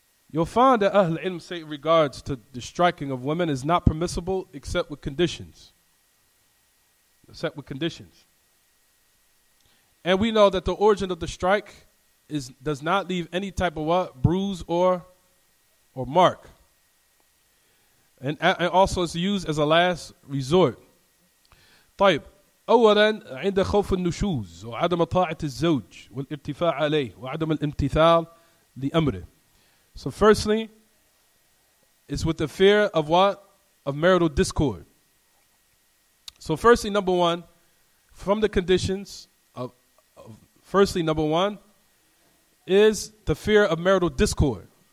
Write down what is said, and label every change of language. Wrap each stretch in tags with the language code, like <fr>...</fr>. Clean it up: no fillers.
<en>You'll find that Ahl Ilm say in regards to the striking of women is not permissible except with conditions. Except with conditions. And we know that the origin of the strike does not leave any type of what? Bruise or mark. And also it's used as a last resort.</en> <ar>طيب. أولا عند خوف النشوز وعدم طاعة الزوج والارتفاع عليه وعدم الامتثال لأمره.</ar> <en>So firstly, it's with the fear of what? Of marital discord. So firstly, number one, from the conditions of firstly, number one, is the fear of marital discord.</en>